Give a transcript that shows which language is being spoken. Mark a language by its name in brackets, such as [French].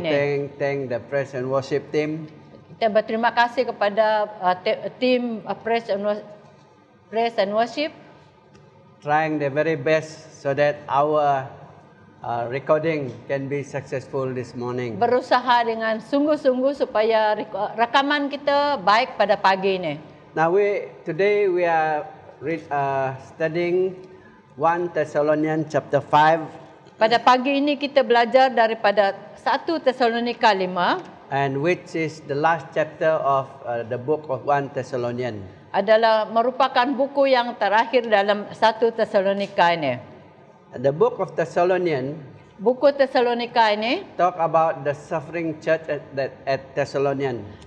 [Indonesian] ini. [English] thank the praise and worship team [Indonesian] Kita berterima kasih kepada tim [English] praise and worship trying their very best so that our recording can be successful this morning. [Indonesian] berusaha dengan sungguh-sungguh supaya rekaman kita baik pada pagi ini. [English] Now today we are studying 1 Thessalonians chapter 5, [Indonesian] Pada pagi ini kita belajar daripada 1 Tesalonika 5 [English] and which is the last chapter of the book of 1 Thessalonians. [Indonesian] adalah merupakan buku yang terakhir dalam 1 Tesalonika ini. [English] The book of Thessalonians [Indonesian] Buku Tesalonika ini [English] talk about the suffering church at Thessalonians.